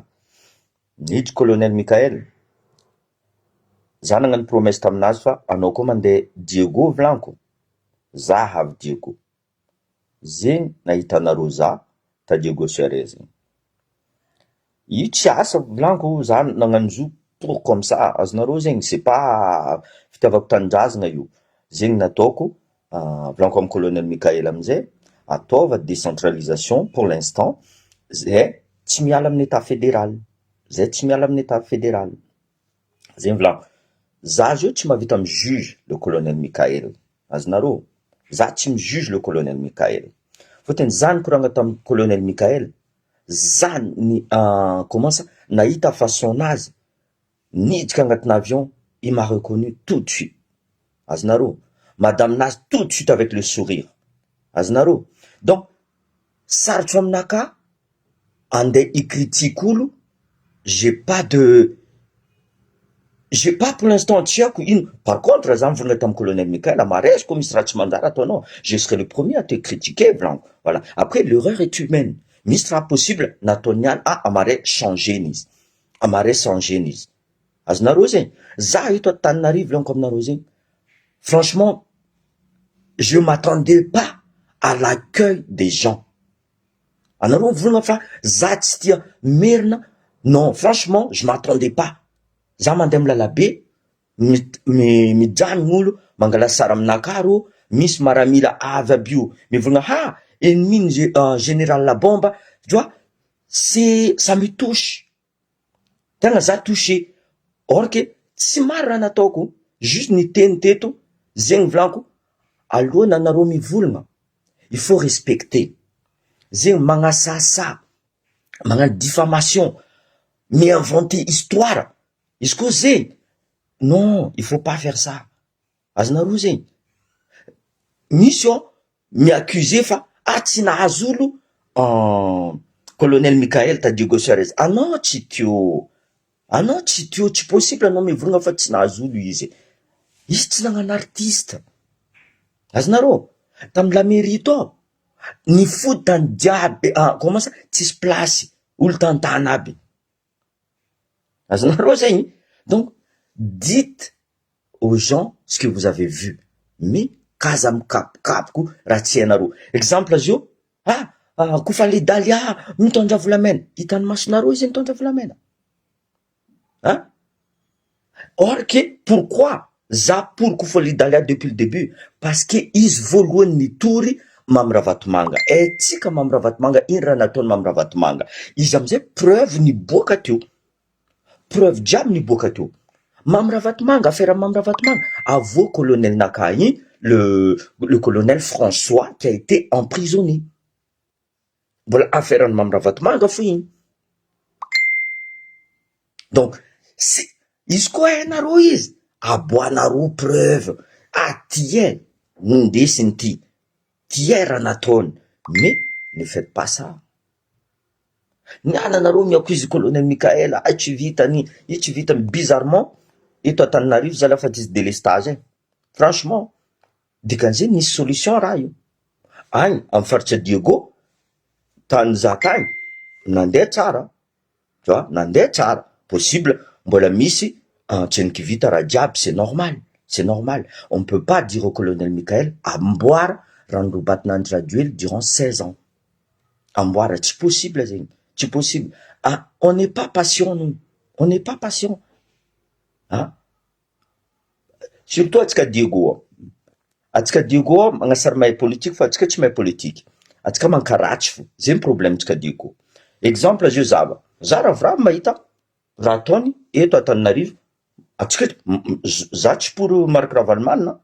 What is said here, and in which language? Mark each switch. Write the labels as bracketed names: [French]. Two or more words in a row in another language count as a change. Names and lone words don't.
[Malagasy] Niditra colonel Mikael. Za nagnano promesse taminazy fa anao koa mandeha Diego Blanco. Za avy Diego. Zegny nahitanareo za ta Diego Suarez. Io tsy asa Blanco, za nagnano zo [French] pour comme ça, [Malagasy] azonareo zegny, [French] c'est pas [Malagasy] fitiavako tanindrazana io. Zegny nataoko Blanco amin'ny colonel Mikael amizay, ataova décentralisation [French] pour l'instant, [Malagasy] zay tsy miala amin'ny [French] état fédéral. [Malagasy] Zegny Blanco. Za zio tsy mahavita mijuge le colonel Mikael. Azonareo? Za tsy mijuge le colonel Mikael. Fotony za nikoragna tamin'ny colonel Mikael, za ni [French] comment ça, [Malagasy] nahita façon nazy, niditra agnatina avion, [French] il m'a reconnu tout de suite. Azonareo? Madame nazy tout de suite avec le sourire. [Malagasy] Azonareo? Donc, sarotro aminaka, andeha icritique olo, [French] j'ai pas pour l'instant [Malagasy] tsy haiko ino. [French] Par contre, [Malagasy] za mivonina tamin'ny colonel Mikael, maresy koa misy raha tsy mandara ataonao, [French] je serai le premier à te critiquer, Blanc. Voilà. Après, l'erreur est humaine. [Malagasy] Misy raha possible nataony niany, amaray changeny izy. Azonareo zegny? Za eto Antananarivo laniko aminareo zegny. [French] Franchement, je m'attendais pas à l'accueil des gens. [Malagasy] Anareo mivolagna fa za tsy tia merina. [French] Non, franchement, je m'attendais pas. [Malagasy] Za mandeha amin'ny lalabe, mijanogno olo, mangala sary aminakahy reo, misy maramila avy aby io, mivolagna ennemi général la bombe, [French] tu vois, ça me touche. [Malagasy] Tegna za touché. Or que tsy maro raha nataoko, juste niteny teto, zegny volaniko, alohany anareo mivolagna, [French] il faut respecter. [Malagasy] Zegny magnasasa, magnano diffamation, mi-inventer histoire. Izy koa zegny, [French] non, il faut pas faire ça. [Malagasy] Azonareo zegny? Misy mi-accuser fa tsy nahazo olo colonel Mikael ta Diego Suarez. Anao tsy teo, tsy possible anao mivolagna fa tsy nahazo olo izy. Izy tsy nagnano artiste. Azonareo? Tamin'ny [French] la mairie [Malagasy] to, ny fody tany jiaby, [French] comment ça, [Malagasy] tsisy place, olo tantana aby. Azonareo zegny? [French] Donc, dites aux gens ce que vous avez vu. Mais, [Malagasy] kaza mikapokapoko raha tsy hainareo. Exemple azy io, kofa le Dalia mitondra volamena. Hitan'ny masonareo izy mitondra volamena. [French] Or que, pourquoi? Za pour kofa le Dalia depuis le début. Parce que [Malagasy] izy voalohany nitory Mamy Ravatomanga. Tsika Mamy Ravatomanga, ino raha nataony Mamy Ravatomanga? Izy amizay preuve niboaka teo. Preuve jiaby niboaka teo. Mamy Ravatomanga, affaire Mamy Ravatomanga. Avô colonel nakahy, [French] le colonel François qui a été emprisonné. [Malagasy] Voilà, affaire Mamy Ravatomanga fo igny. Donc, izy koa hainareo izy, aboanareo preuve. Ty nindesiny ty raha nataony. [French] Mais, ne faites pas ça. [Malagasy] Niala nareo miaccuser colonel Mikael, tsy vitany, tsy vitany. Bizarrement, eto Antananarivo za lafa diso délestage. Franchement, dikan'izay nisy solution raha io. Agny, amin'ny faritsa Diego, tany za tany, nandeha tsara. [French] Tu vois, [Malagasy] nandeha tsara. Possible, mbola misy, tsy nikivita raha jiaby, [French] c'est normal. On ne peut pas dire au colonel Mikael, [Malagasy] amboara raha norobatin'Andry Rajoely [French] durant 16 ans. [Malagasy] Amboara, tsy possible zegny. Tsy possible. [French] On n'est pas patient, nous. On n'est pas patient. Surtout atsika Diego. [Malagasy] Atsika Diego, magnasary mahay politique, fa atsika tsy mahay politique. Atsika mankaratsy fo. Zegny problème atsika Diego. Exemple azy io zava. Za ravoravo mahita raha ataony eto Antananarivo. Atsika za tsy pour Marc Ravalomanina.